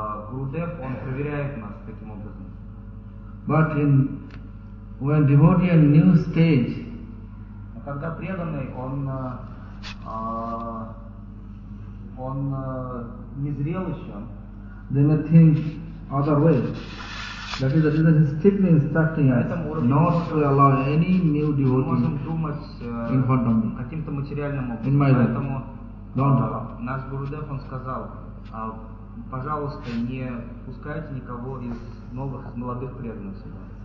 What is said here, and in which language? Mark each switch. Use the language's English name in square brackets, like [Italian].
[Russian] Гурудев, он проверяет нас таким образом. [English] But in when devotee in new stage. [Russian] Когда преданный, он незрел еще. [English] They may think other way. That is the reason he's strictly instructing us not to allow any new devotee in front of me. [Russian] Каким-то материальным образом. [English] In my room. Don't. [Russian] Наш Гурудев, он сказал, пожалуйста, не пускайте никого из новых, из молодых преданных сюда.